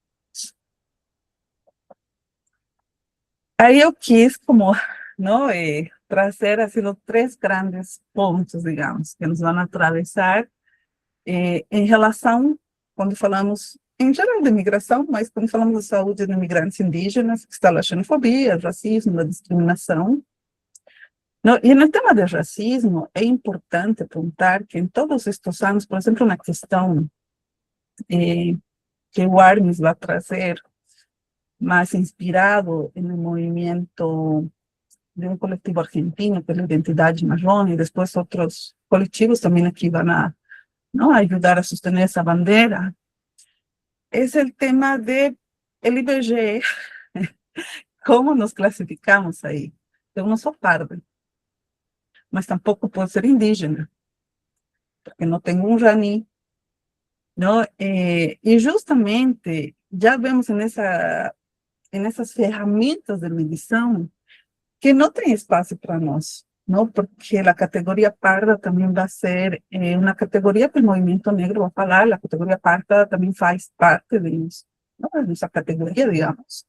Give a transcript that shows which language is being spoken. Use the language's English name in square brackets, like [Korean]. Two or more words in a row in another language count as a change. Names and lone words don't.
[Portuguese] Aí eu quis, como, não, trazer assim, os 3 grandes pontos, digamos, que nos vão atravessar em relação, quando falamos, em geral, de migração, mas quando falamos de saúde de imigrantes indígenas, que está a xenofobia, o racismo, a discriminação. Não, e no tema de racismo, é importante apontar que em todos estes anos, por exemplo, na questão que o Armis vai trazer, [Spanish] más inspirado en el movimiento de un colectivo argentino, que es la Identidad Marrón, y después otros colectivos también aquí van a, ¿no?, ayudar a sostener esa bandera. Es el tema de el IBGE, cómo nos clasificamos ahí. [Portuguese] Eu não sou parda, [Spanish] mas tampoco puedo ser indígena, porque no tengo un raní, ¿no? Y justamente ya vemos en [Portuguese] essas ferramentas de medição, que não tem espaço para nós, não? Porque a categoria parda também vai ser uma categoria que o movimento negro vai falar, a categoria parda também faz parte de nossa categoria, digamos.